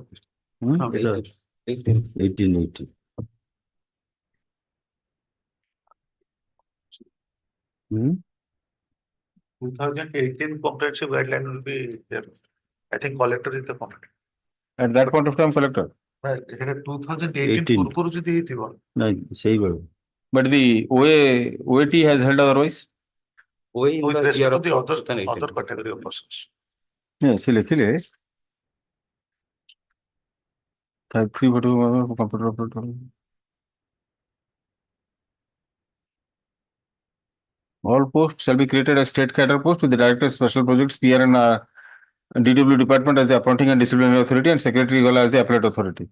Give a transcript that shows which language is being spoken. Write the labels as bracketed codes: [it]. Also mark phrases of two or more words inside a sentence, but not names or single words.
[en] Hmm? 1880. Hmm? 2018 comprehensive guideline will be there. I think collector is the competent. At that point of time, collector. Right, 2018 18. [or] ପୂର୍ବରୁ ଯଦି ହେଇଥିବ No, ସେଇଭଳି. [en] But the OAT has held otherwise. We with in the respect year to of the other 2018. category of persons. Yes, लिखिले. Type 3 computer operator. All posts shall be created as state cadre posts with the director of special projects, PR and DW department as the appointing and disciplinary authority and secretary as the appellate authority.